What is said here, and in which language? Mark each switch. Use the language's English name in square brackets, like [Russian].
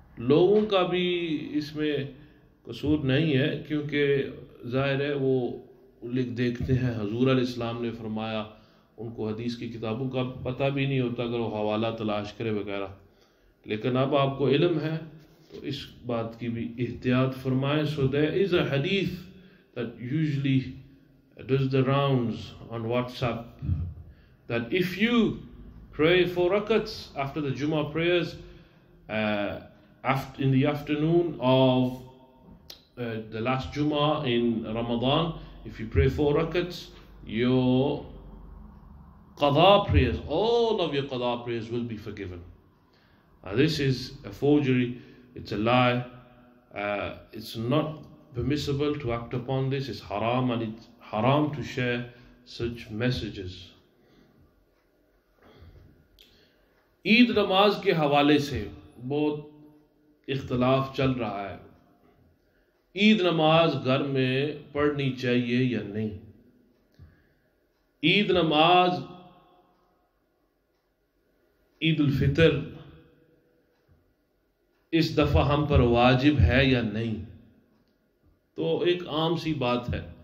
[Urdu] لوگوں کا بھی اس میں قصور نہیں ہے, کیونکہ ظاہر ہے وہ دیکھتے ہیں حضور علیہ السلام نے فرمایا, ان کو حدیث کی کتابوں کا پتہ بھی نہیں ہوتا اگر وہ حوالہ تلاش کرے وغیرہ. لیکن اب آپ کو علم ہے تو اس بات کی بھی احتیاط فرمائیں. [English] So there is a hadith that usually does the rounds on WhatsApp, that if you pray 4 rakats after the Jummah prayers in the afternoon of the last Jummah in Ramadan, if you pray 4 rakats, your qada prayers, all of your qada prayers will be forgiven. This is a forgery, it's a lie, it's not permissible to act upon this, it's haram, and it's haram to share such messages. [Urdu] عید نماز کے حوالے سے بہت اختلاف چل رہا ہے. عید نماز گھر میں پڑھنی چاہیے یا نہیں؟ عید نماز عید الفطر اس دفعہ ہم پر واجب ہے یا نہیں؟ تو ایک عام سی بات ہے.